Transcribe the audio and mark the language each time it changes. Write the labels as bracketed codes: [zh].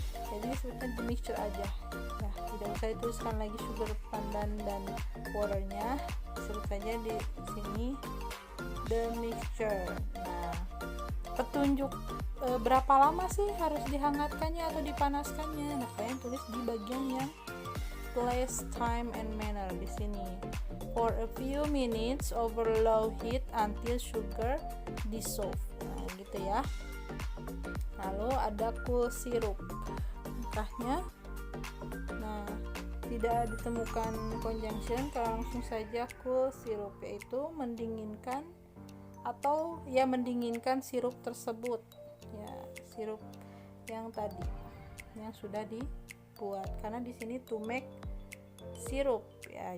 [id] Jadi disebutkan the mixture aja ya, tidak usah dituliskan lagi sugar, pandan dan waternya. Sebut saja di sini the mixture. Nah, petunjuk berapa lama sih harus dihangatkannya atau dipanaskannya? Nah, kalian tulis di bagian yang place, time and manner di sini. [en] For a few minutes over low heat until sugar dissolve. [id] Nah, gitu ya. Lalu ada cool syrup. Langkahnya. Nah, tidak ditemukan conjunction, langsung saja cool sirup, yaitu mendinginkan atau ya mendinginkan sirup tersebut, ya sirup yang tadi yang sudah dibuat, karena di sini to make sirup ya.